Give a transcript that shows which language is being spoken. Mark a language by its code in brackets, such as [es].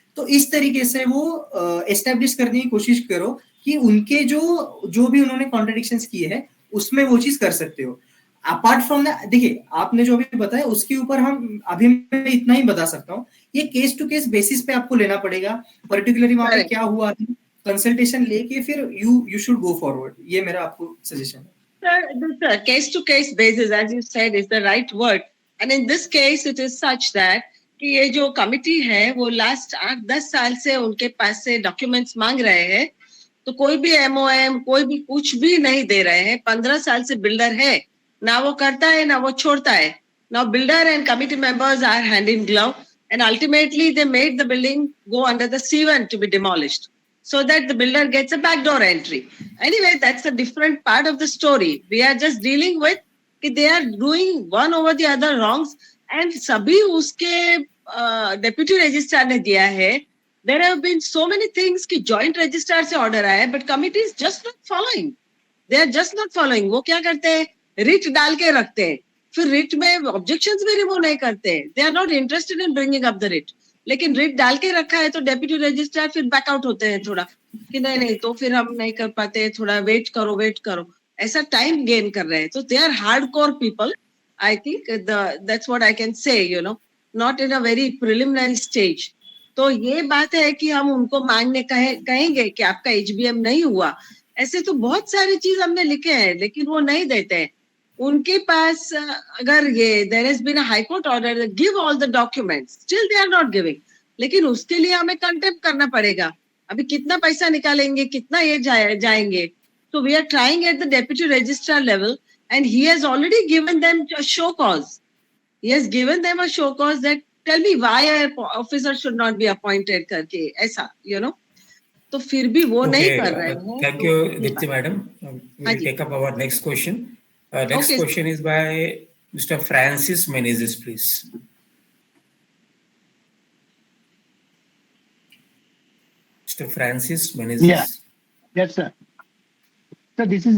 [hi] तो इस तरीके से वो एस्टेब्लिश करने की कोशिश करो कि उनके जो भी उन्होंने कॉन्ट्रडिक्शंस किए हैं उसमें वो चीज कर सकते हो। अपार्ट फ्रॉम दैट, देखिए आपने जो अभी बताया उसके ऊपर हम अभी मैं इतना ही बता सकता हूँ, ये केस टू केस बेसिस पे आपको लेना पड़ेगा, पर्टिकुलरली वहां पे क्या हुआ है, कंसल्टेशन लेके फिर यू शुड गो फॉरवर्ड। ये मेरा आपको सजेशन है। [en] Sir, case to case basis, as you said, is the right word. And in this case, it is such that [hi] कि ये जो कमिटी है वो लास्ट 8-10 साल से उनके पास से डॉक्यूमेंट्स मांग रहे हैं, तो कोई भी एमओएम कोई भी कुछ भी नहीं दे रहे हैं। 15 साल से बिल्डर है, ना वो करता है ना वो छोड़ता है। [en] Now builder and committee members are hand in glove, and ultimately they made the building go under the C1 to be demolished, so that the builder gets a backdoor entry. Anyway, that's a different part of the story. We are just dealing with कि they are doing one over the other wrongs, and [hi] सभी उसके deputy registrar ने दिया है. [en] there have been so many things कि joint registrar [hi] से order आया है, [en] But committee is just not following. They are just not following. [hi] वो क्या करते हैं, रिट डाल के रखते हैं, फिर रिट में ऑब्जेक्शंस भी रिमूव नहीं करते. [en] They are not interested in bringing up the writ. [hi] लेकिन रिट डाल के रखा है तो डेप्यूटी रजिस्ट्रार फिर बैकआउट होते हैं थोड़ा, कि नहीं नहीं तो फिर हम नहीं कर पाते, थोड़ा वेट करो, ऐसा टाइम गेन कर रहे हैं. तो [en] They are hardcore people. I think that's what I can say, you know, not in a very preliminary stage. [hi] तो ये बात है कि हम उनको मांगने कहेंगे कि आपका एचबीएम नहीं हुआ. ऐसे तो बहुत सारी चीज हमने लिखे हैं, लेकिन वो नहीं देते हैं. उनके पास अगर ये [en] There has been a high court order, give all the documents, still they are not giving. [hi] लेकिन उसके लिए हमें कंटेम्प्ट करना पड़ेगा. अभी कितना पैसा निकालेंगे, कितना ये जाएंगे. [en] So we are trying at the deputy registrar level, and he has already given them a show cause. He has given them a show cause that tell me why an officer should not be appointed [hi] करके ऐसा, [en] you know. [hi] तो फिर भी वो नहीं कर रहे हैं. [en] Thank you, Dipti madam. We'll take up our next question. Next Okay. question is by Mr. Francis Menezes, please. Mr. Francis Menezes. Yeah. Yes, sir. So this is